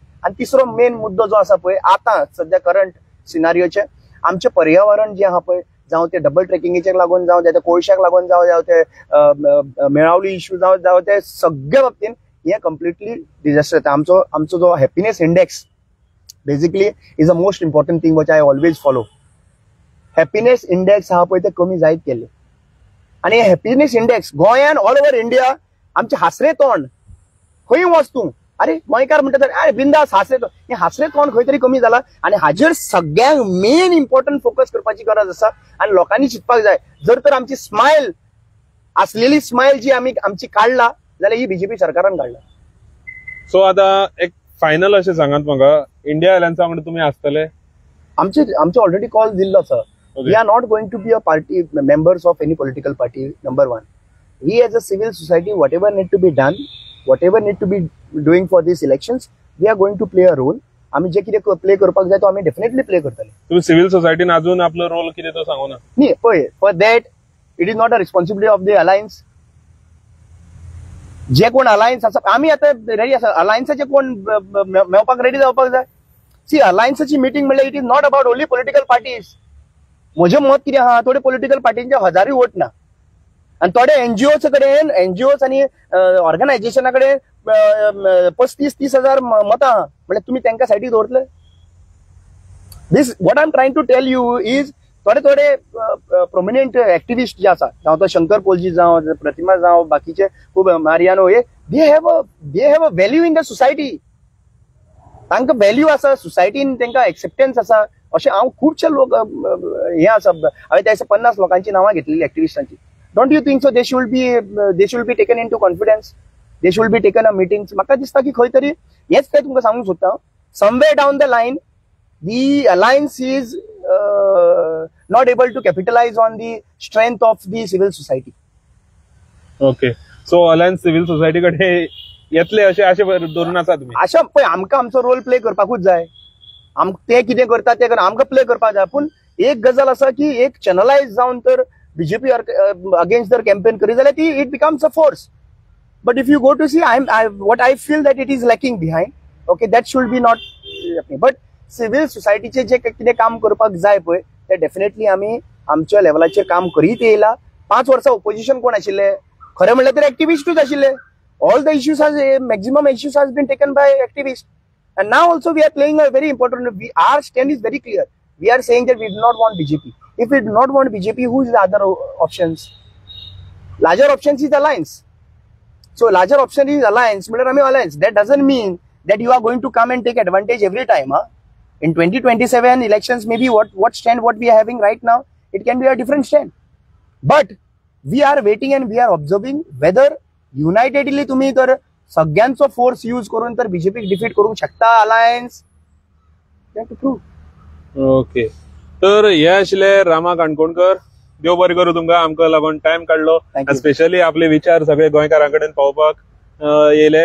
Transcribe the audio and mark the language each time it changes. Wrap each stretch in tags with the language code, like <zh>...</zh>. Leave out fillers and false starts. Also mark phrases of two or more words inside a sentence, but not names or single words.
<kok>आनी तिसरो मेन मुद्दो जो आसा पळय आतां सध्या करंट सिनारियोचे आमचे पर्यावरण जे आहा पळय, जावं ते डबल ट्रेकिंगेचेर लागून, जावं ते कोळशाक लागून, जावं ते मेळावली इश्यू, जावं ते सगळे बाबतीन हे कम्प्लिटली डिझास्टर येता. आमचो जो</kok> <en>happiness index basically is a most important thing which I always follow. happiness index</en> <kok>आहा पळय ते कमी जायत गेले. आणि</kok> <en>happiness index</en> <kok>गोंयान</kok> <en>all over India</en> <kok>आमचे हासरे तोंड खंय वच तूं अरे गोंयकार म्हणटा अरे बिंदास हासरे तोंड हे हासरे तोंड खंय तरी कमी जाला आणि हाजेर सगळ्यांक मेन इम्पॉर्टंट फोकस करपाची गरज आसा आणि लोकांनी चिंतपाक जाय जर तर आमची स्मायल असलेली स्मायल जी आमी आमची काढला जाल्यार ही बीजेपी सरकारान काढला. सो आता एक फायनल अशें सांगात म्हाका इंडिया अलायन्सा वांगडा तुमी आसतले. आमचे ऑलरेडी कॉल दिल्लो सर.</kok> <en>We are not going to be a party members of any political party. Number one, we as a civil society, whatever need to be done, whatever need to be doing for these elections, we are going to play a role.</en> <kok>आम्ही जे कितें प्ले करपाक जाय तो आम्ही डेफिनेटली प्ले करतले. तुम्ही सिव्हिल सोसायटीन अजून आपलो रोल कितें तो सांगू ना. न्ही पळय</kok> <en>for that it is not a responsibility of the alliance.</en> <kok>जे कोण अलायन्स आसा आमी आतां रेडी आसा अलायन्साचे कोण मेवपाक रेडी जावपाक जाय.</kok> <en>सी</en> <kok>अलायन्साची मिटींग म्हणल्यार</kok> <en>it is not about only political parties.</en> <kok>म्हजें मत कितें आहा थोडे पॉलिटिकल पार्टींचे हजारूय वोट ना आणि थोडे एनजीओ कडेन एनजीओस आणि ऑर्गनायझेशना कडेन 35-30 हजार मतां आहा म्हणजे तुम्ही तांकां सायडीक दवरतले.</kok> <en>this what I am trying to tell you is</en> <kok>थोडे प्रोमिनंट एक्टिविस्ट जे आसा जावं तो शंकर पोलजी जावं प्रतिमा जावं बाकीचे खूब मारियानो हे</kok> <en>they have a value in the society.</en> <kok>तांकां व्हॅल्यू आसा सोसायटीन तांकां एक्सेप्टन्स आसा अशें हांव खुबशे लोक हे आसा हांवें त्या 50 लोकांची नांवां घेतलेली एक्टिविस्टांची.</kok> <en>don't you think so they should be taken into confidence. they should be taken a meetings.</en> <kok>म्हाका दिसता की खंय तरी हेच ते तुमकां सांगूंक सोदता</kok> <en>somewhere down the line the alliance is not able to capitalize on the strength of the civil society. okay so</en> <kok>अलायन्स सिव्हिल सोसायटी कडे येतले अशें धरून आसा तुमी. अशें पळय आमकां आमचो रोल प्ले करपाकूच जाय. ते कितें करता ते आमकां प्ले करपाक जाय. पूण एक गजाल आसा की एक चॅनलायज जावन तर बीजेपी अगेन्स्ट जर कॅम्पेन करी जाल्यार ती</kok> <en>it becomes a force. but if you go to see what I feel that it is lacking behind okay that should be not.</en> <kok>बट सिव्हिल सोसायटीचे जे कितें काम करपाक जाय पळय ते डेफिनेटली आमी आमच्या लेवलाचेर काम करीत येयला. 5 वर्सां ओपोजिशन कोण आशिल्ले खरें म्हणल्यार तर एक्टिविस्टूच आशिल्ले.</kok> <en>all the issues maximum issues has been taken by activist. And now also we are playing a very important role. Our stand is very clear. We are saying that we do not want BJP. If we do not want BJP, who is the other options? Larger options is alliance. So larger option is alliance. Alliance. That doesn't mean that you are going to come and take advantage every time. Huh? In 2027 elections, maybe what stand what we are having right now, it can be a different stand. But we are waiting and we are observing whether unitedly</en> <kok>तुम्ही तर सगळ्यांचो फोर्स यूज करून तर बीजेपीक डिफीट करूंक शकता अलायन्स. ओके तर हे आशिल्ले रामा काणकोणकर. देव बरें करूं तुमकां आमकां लागून टायम काडलो स्पेशली आपले विचार सगळे गोंयकारां कडेन पावोवपाक येयले.</kok>